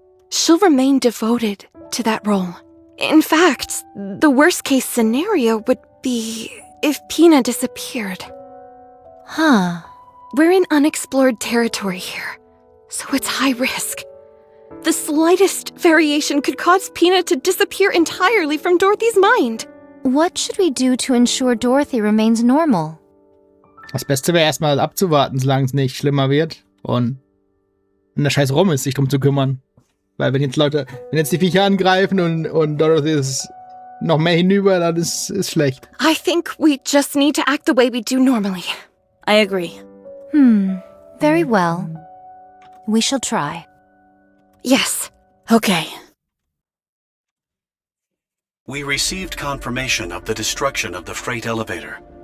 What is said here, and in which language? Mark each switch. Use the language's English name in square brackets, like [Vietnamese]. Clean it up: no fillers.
[English] She'll remain devoted to that role. In fact, the worst-case scenario would be if Pina disappeared. Huh. We're in unexplored territory here, so it's high risk. The slightest variation could cause Pina to disappear entirely from Dorothy's mind. What should we do to ensure Dorothy remains normal? [German] Das Beste wäre erstmal abzuwarten, solange es nicht schlimmer wird. Und wenn der Scheiß rum ist, sich drum zu kümmern. Weil wenn jetzt die Viecher angreifen und Dorothy ist noch mehr hinüber, dann ist schlecht. [English] I think we just need to act the way we do normally. I agree. Very well. We shall try. Yes. Okay. We received confirmation of the destruction of the freight elevator.